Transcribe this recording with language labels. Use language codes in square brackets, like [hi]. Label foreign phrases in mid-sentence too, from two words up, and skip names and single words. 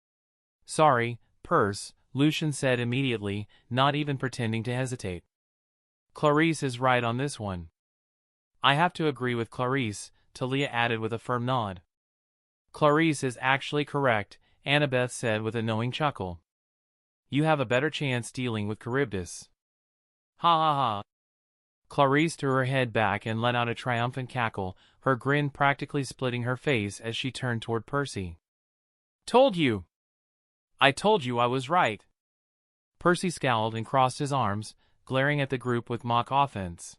[en] "Sorry, Perce," Lucian said immediately, not even pretending to hesitate. "Clarice is right on this one." "I have to agree with Clarice," Talia added with a firm nod. "Clarice is actually correct," Annabeth said with a knowing chuckle. "You have a better chance dealing with Charybdis." "Ha ha ha." Clarice threw her head back and let out a triumphant cackle, her grin practically splitting her face as she turned toward Percy. "Told you! I told you I was right." Percy scowled and crossed his arms, glaring at the group with mock offense.